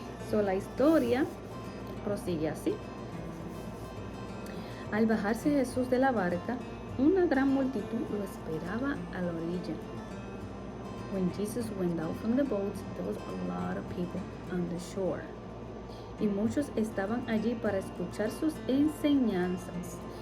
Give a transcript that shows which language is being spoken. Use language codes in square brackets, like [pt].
[es] So, la historia prosigue así. Al bajarse Jesús de la barca, una gran multitud lo esperaba a la orilla. [en] When Jesus went out from the boat, there was a lot of people on the shore. [es] Y muchos estaban allí para escuchar sus enseñanzas.